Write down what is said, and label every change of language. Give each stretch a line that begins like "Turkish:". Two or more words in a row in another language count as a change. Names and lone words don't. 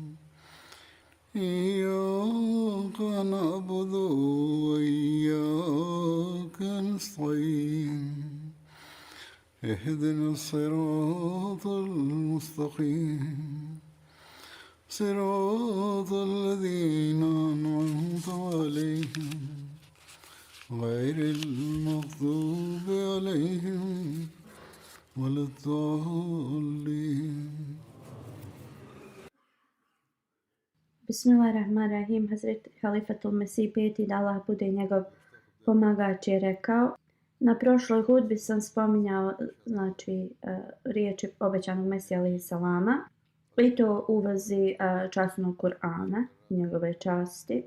Arabic: إياك نعبد وإياك نستعين اهدنا الصراط المستقيم صراط الذين أنعمت عليهم غير المغضوب عليهم ولا الضالين. بسم الله الرحمن الرحيم.
Bosnian: Hazreti Halifatul Mesih peti, da Allah bude njegov pomagač, je rekao: na prošloj hudbi sam spominjao riječi obećanog Mesija
Arabic: عليه السلام
Bosnian: i to u vezi časnog Kur'ana, njegove časti.